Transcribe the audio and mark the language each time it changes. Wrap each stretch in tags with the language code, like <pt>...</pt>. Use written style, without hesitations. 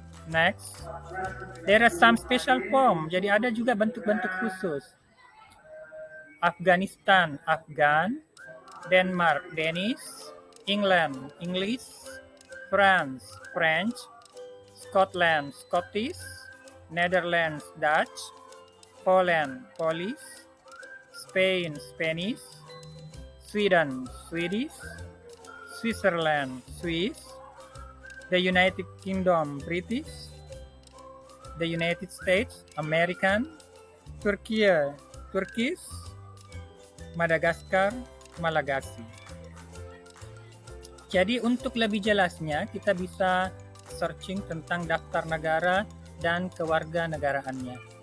<en>Next, there are some special form.</en> <id>Jadi ada juga bentuk-bentuk khusus.</id> <en>Afghanistan, Afghan, Denmark, Danish, England, English, France, French, Scotland, Scottish, Netherlands, Dutch, Poland, Polish, Spain, Spanish, Sweden, Swedish, Switzerland, Swiss, the United Kingdom, British, the United States, American, Turkey, Turkish, Madagaskar, Malagasy.</en> <id>Jadi untuk lebih jelasnya kita bisa searching tentang daftar negara dan kewarganegaraannya.</id>